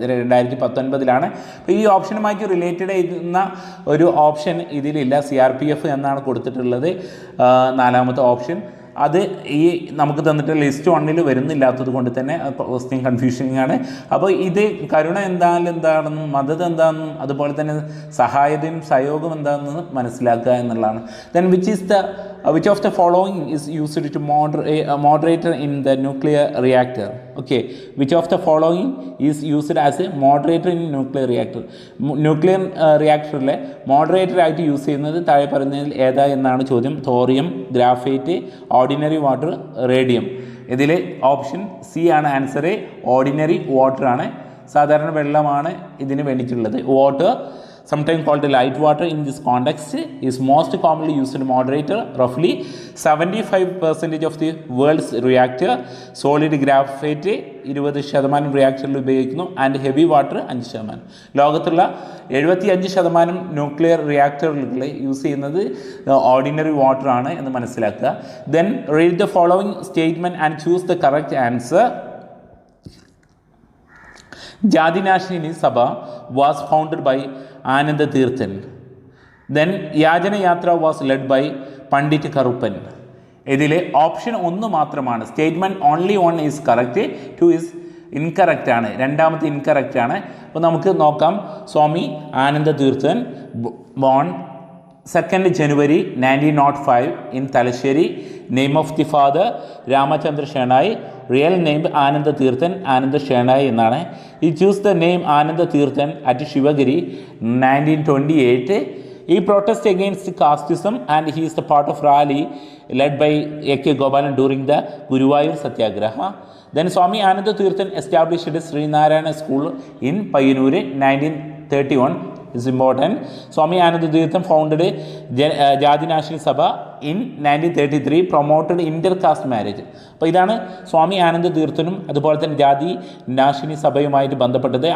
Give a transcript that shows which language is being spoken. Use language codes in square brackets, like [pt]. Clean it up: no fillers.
[ml] 2019 അപ്പോൾ ഈ ഓപ്ഷനുമായി റിലേറ്റഡ് ചെയ്യുന്ന ഒരു ഓപ്ഷൻ ഇതിലില്ല. CRPF എന്നാണ് കൊടുത്തിട്ടുള്ളത് 4ാമത്തെ ഓപ്ഷൻ. അത് ഈ നമുക്ക് തന്നിട്ട് ലിസ്റ്റ് 1 വരുന്നില്ലാത്തത് കൊണ്ട് തന്നെ ക്വസ്റ്റ്യൻ കൺഫ്യൂഷനിങ് ആണ്. അപ്പോൾ ഇത് കരുണ എന്താണെന്നും മദത് എന്താണെന്നും അതുപോലെ തന്നെ സഹായതയും സഹയോഗം എന്താണെന്ന് മനസ്സിലാക്കുക എന്നുള്ളതാണ്. [en] Then which of the following is used to moderator in the nuclear reactor? Okay, which of the following is used as a moderator in nuclear reactor? [ml] Nuclear റിയാക്ടറിലെ moderator ആയിട്ട് യൂസ് ചെയ്യുന്നത് താഴെ പറയുന്നതിൽ ഏതാ എന്നാണ് ചോദ്യം. [en] Thorium, graphite, ordinary water, radium. [ml] ഇതിൽ option C ആണ് answer. Ordinary water ആണ്. സാധാരണ വെള്ളമാണ് ഇതിന് വേണ്ടിയിട്ടുള്ളത്. [en] Water, sometimes called light water in this context, is most commonly used in moderator. Roughly 75% of the world's reactor solid graphite 20% [ml] റിയാക്ടറിൽ ഉപയോഗിക്കുന്നു. [en] And heavy water 5%. [ml] ലോകത്തുള്ള 75% nuclear റിയാക്ടറുകൾ യൂസ് ചെയ്യുന്നത് ഓർഡിനറി വാട്ടർ ആണ് എന്ന് മനസ്സിലാക്കുക. [en] Then read the following statement and choose the correct answer. Jatinashini Sabha was founded by Ananda Tirthan. Then Yachanayatra was led by Pandit Karuppan. [ml] ഇതിൽ ഓപ്ഷൻ 1 മാത്രമാണ്. [en] Statement only 1 is correct, 2 is incorrect ആണ്. [ml] രണ്ടാമത്തെ ഇൻകറക്റ്റ് ആണ്. അപ്പോൾ നമുക്ക് നോക്കാം. സ്വാമി ആനന്ദ Theerthan [en] Born 2 January 1905 in Talasheri. Name of the father Ramachandra Shernai. Real name Ananda Tirthan, Ananda Shernai എന്നാണ്. He chose the name Ananda Tirthan at Shivagiri 1928. He protested against casteism and he is the part of rally led by A.K. Gopalan during the Guruvayur Satyagraha. Then Swami Ananda Tirthan established Sri Narayana School in Payanur 1931. Is important. Swami Ananda Tirthan founded Jadinashini Sabha in 1933, promoted intercaste marriage. [ml] അപ്പോൾ ഇതാണ് സ്വാമി ആനന്ദ തീർത്ഥനും അതുപോലെ തന്നെ ജാതി നാശിനി സഭയുമായിട്ട് ബന്ധപ്പെട്ടത്.